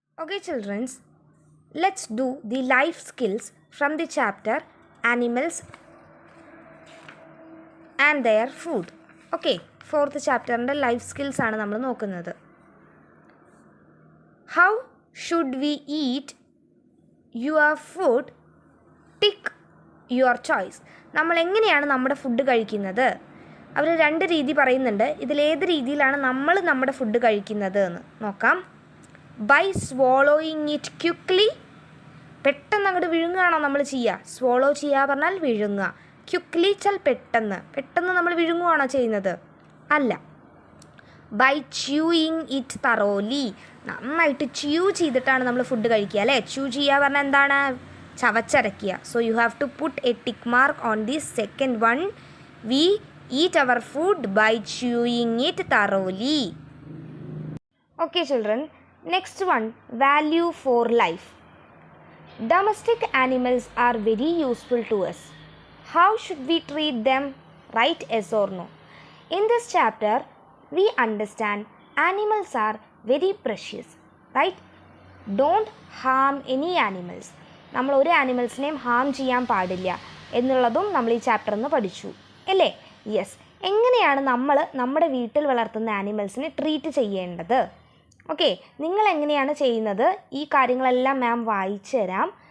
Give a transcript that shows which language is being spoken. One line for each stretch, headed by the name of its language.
English: Okay, children, let's do the life skills from the chapter Animals and their food. Okay, fourth chapter and life skills
Malayalam: ആണ് നമ്മൾ നോക്കുന്നത്.
English: How should we eat your food? Tick your choice.
Malayalam: നമ്മൾ എങ്ങനെയാണ് നമ്മുടെ food കഴിക്കുന്നത്? അവർ രണ്ട് രീതി പറയുന്നുണ്ട്. ഇതിലേത് രീതിയിലാണ് നമ്മൾ നമ്മുടെ ഫുഡ് കഴിക്കുന്നത് എന്ന് നോക്കാം.
English: By swallowing it quickly.
Malayalam: പെട്ടെന്ന് അങ്ങോട്ട് വിഴുങ്ങുകയാണോ നമ്മൾ ചെയ്യുക? സ്വോളോ ചെയ്യുക പറഞ്ഞാൽ വിഴുങ്ങുക. ക്വിക്ക്ലി ചൽ പെട്ടെന്ന് നമ്മൾ വിഴുങ്ങുകയാണോ ചെയ്യുന്നത്? അല്ല.
English: By chewing it thoroughly.
Malayalam: നന്നായിട്ട് ച്യൂ ചെയ്തിട്ടാണ് നമ്മൾ ഫുഡ് കഴിക്കുക അല്ലേ? ച്യൂ ചെയ്യുക പറഞ്ഞാൽ എന്താണ്? ചവച്ചരയ്ക്കുക.
English: So you have to put a tick mark on the second one. We eat our food by chewing it thoroughly. Okay children, next one, value for life. Domestic animals are very useful to us. How should we treat them? Right, yes or no? In this chapter, we understand animals are very precious. Right? Don't harm any animals.
Malayalam: നമ്മൾ ഒരു ആനിമൽസിനെയും Ham ചെയ്യാൻ പാടില്ല എന്നുള്ളതും നമ്മൾ ഈ ചാപ്റ്ററിൽ നിന്ന് പഠിച്ചു അല്ലേ? യെസ്. എങ്ങനെയാണ് നമ്മൾ നമ്മുടെ വീട്ടിൽ വളർത്തുന്ന ആനിമൽസിനെ ട്രീറ്റ് ചെയ്യേണ്ടത്? ഓക്കെ, നിങ്ങൾ എങ്ങനെയാണ് ചെയ്യുന്നത്? ഈ കാര്യങ്ങളെല്ലാം മാം വായിച്ചു തരാം.